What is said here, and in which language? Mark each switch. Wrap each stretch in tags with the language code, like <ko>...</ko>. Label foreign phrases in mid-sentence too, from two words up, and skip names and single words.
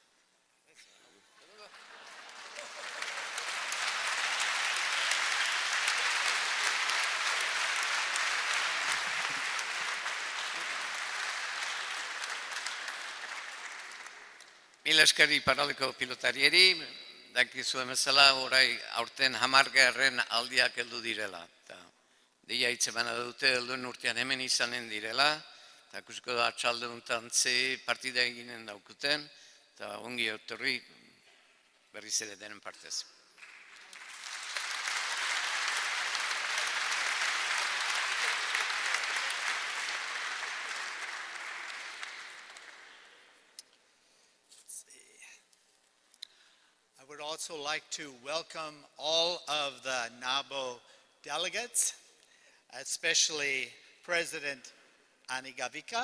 <eu>Mila eskeri paraliko pilotarieri, dakizu emezela orai aurten 10. aldiak heldu direla. Deia hitz emana dute helduen urtean hemen izanen direla, eta ikusiko da atxalde honetan ze partida eginen daukuten, eta ongi etorri berriz ere denen partez.</eu> <en>I would also like to welcome all of the NABO delegates, especially President Anigavika.</en>